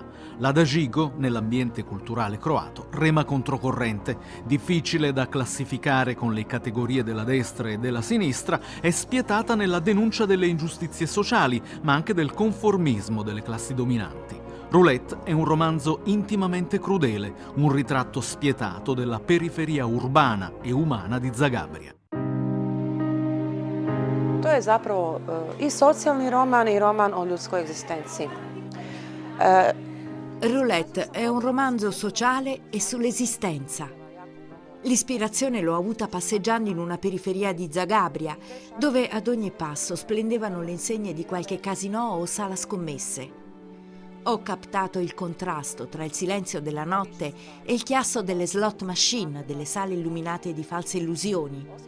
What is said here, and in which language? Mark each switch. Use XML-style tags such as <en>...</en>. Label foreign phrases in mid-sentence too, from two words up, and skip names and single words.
<it>Lada Žigo, nell'ambiente culturale croato, rema controcorrente, difficile da classificare con le categorie della destra e della sinistra, è spietata nella denuncia delle ingiustizie sociali, ma anche del conformismo delle classi dominanti. Roulette è un romanzo intimamente crudele, un ritratto spietato della periferia urbana e umana di Zagabria.</it> <hr>To je zapravo i socijalni roman i roman o ljudskoj egzistenciji.</hr> <it>Roulette è un romanzo sociale e sull'esistenza. L'ispirazione l'ho avuta passeggiando in una periferia di Zagabria, dove ad ogni passo splendevano le insegne di qualche casinò o sala scommesse. Ho captato il contrasto tra il silenzio della notte e il chiasso delle slot machine, delle sale illuminate di false illusioni.</it>